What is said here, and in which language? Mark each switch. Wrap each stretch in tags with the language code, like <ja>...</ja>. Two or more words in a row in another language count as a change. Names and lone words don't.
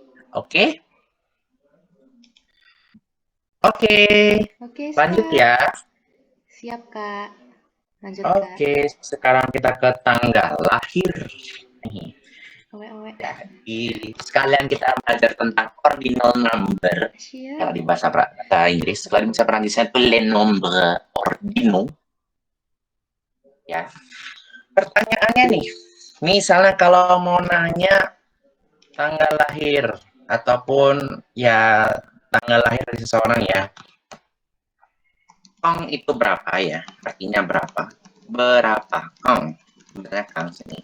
<id>Oke? Oke, lanjut ya. Siap, Kak. Lanjut, Oke, sekarang kita ke tanggal lahir. Nih. Jadi, sekalian kita belajar tentang</id> <en>ordinal number.</en> <id>Siap. Kalau di bahasa Inggris, kalau di bahasa Perancisnya itu</id> <fr>les nombres ordinaux.</fr> <id>Ya. Pertanyaannya nih, misalnya kalau mau nanya tanggal lahir ataupun ya tanggal lahir dari seseorang ya, Kong itu berapa ya? Artinya berapa? Berapa Kong? Sebenarnya Kang sini.</id>